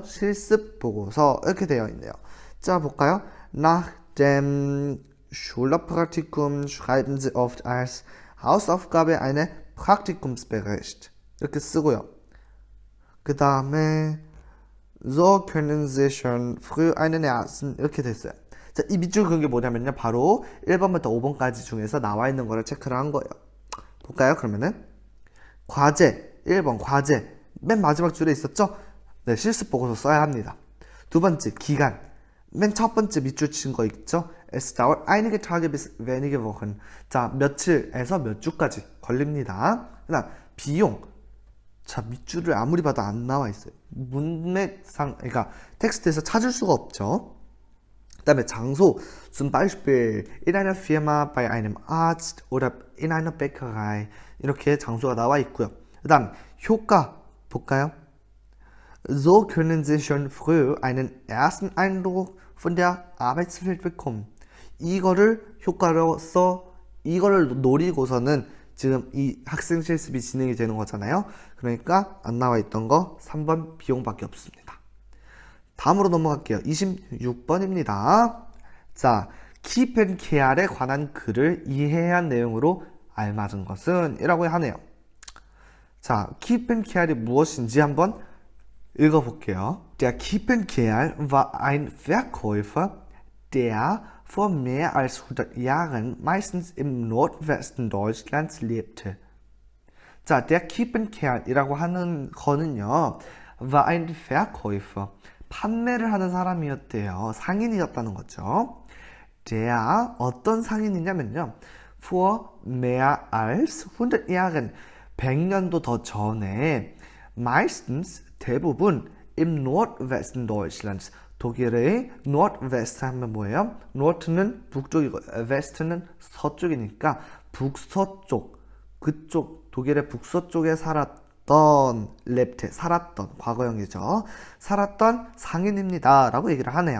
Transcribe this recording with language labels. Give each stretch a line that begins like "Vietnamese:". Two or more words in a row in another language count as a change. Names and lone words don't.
Korean: 실습 보고서. 이렇게 되어 있네요. 자, 볼까요?
German: Nach dem Schülerpraktikum schreiben Sie oft als Hausaufgabe eine Praktikumsbericht.
Korean: 이렇게 쓰고요. 그 다음에
German: So können Sie schon früh einen ersten,
Korean: 이렇게 됐어요. 자, 이 밑줄 그은 게 뭐냐면요, 바로 1번부터 5번까지 중에서 나와 있는 거를 체크를 한 거예요. 볼까요? 그러면은 과제, 1번 과제, 맨 마지막 줄에 있었죠? 네, 실습 보고서 써야 합니다. 두 번째 기간, 맨 첫 번째 밑줄 친 거 있죠?
German: Es dauert einige Tage bis wenige Wochen.
Korean: 자, 며칠에서 몇 주까지 걸립니다. 그 다음 비용. 자, 밑줄을 아무리 봐도 안 나와 있어요. 문맥상, 그러니까 텍스트에서 찾을 수가 없죠. 그 다음에 장소,
German: zum Beispiel in einer Firma, bei einem Arzt oder in einer Bäckerei,
Korean: 이렇게 장소가 나와 있고요. 그 다음 효과 볼까요? So können Sie schon früh einen ersten Eindruck von der Arbeitswelt bekommen. 이거를 효과로서 이거를 노리고서는 지금 이 학생 실습이 진행이 되는 거잖아요. 그러니까 안 나와 있던 거 3번 비용밖에 없습니다. 다음으로 넘어갈게요. 26번입니다. 자,
English: keep and care
Korean: 에 관한 글을 이해해야 한 내용으로 알맞은 것은? 이라고 하네요. 자,
English: keep and care
Korean: 이 무엇인지 한번 읽어볼게요.
German: Der Kiepenkerl war ein Verkäufer, der vor mehr als 100 Jahren meistens im Nordwesten Deutschlands lebte.
Korean: 자, der Kiepenkerl이라고 하는 거는요,
German: war ein Verkäufer.
Korean: 판매를 하는 사람이었대요. 상인이었다는 거죠. der 어떤 상인이냐면요,
German: vor mehr als 100 Jahren
Korean: 100년도 더 전에
German: meistens 대부분 im Nordwesten Deutschlands 독일의 Nordwest
Korean: 하면 뭐예요? Nord는 북쪽이고 West는 서쪽이니까 북서쪽 그쪽 독일의 북서쪽에 살았던 렙테 살았던 과거형이죠. 살았던 상인입니다 라고 얘기를 하네요.